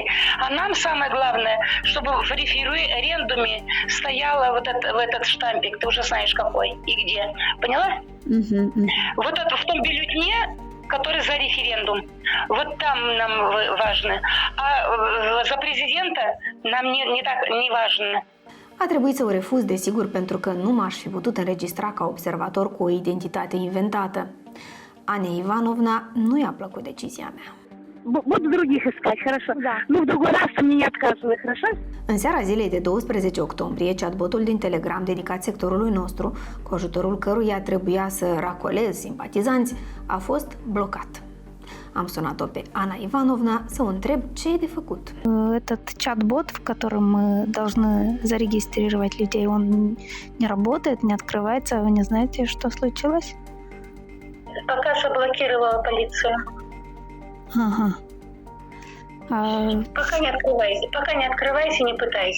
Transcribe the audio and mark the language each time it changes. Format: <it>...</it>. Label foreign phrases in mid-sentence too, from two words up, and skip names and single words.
<ru>А нам самое главное, чтобы в референдуме стояло вот этот штампик, ты уже знаешь какой и где. Поняла? Вот это в том бюллетне, который за референдум. Вот там нам важно. А за президента нам не важно.</ru> <ro>A trebuit să o refuz, desigur, pentru că nu m-aș fi putut înregistra ca observator cu o identitate inventată. Anei Ivanovna nu i-a plăcut decizia mea.</ro> <ru>буду других искать, хорошо? Да. Ну, в другой раз ты мне не отказывай, хорошо?</ru> <ro>În seara zilei de 12 octombrie, chatbotul din Telegram dedicat sectorului nostru, cu ajutorul căruia trebuia să racolez simpatizanți, a fost blocat. Am sunat-o pe Ana Ivanovna să o întreb ce e de făcut.</ro> <ru>Этот чат-бот, в котором мы должны зарегистрировать людей, он не работает, не открывается. Вы не знаете, что случилось? Пока заблокировала полицию. Ага. Пока не открывайся, не пытайся.</ru>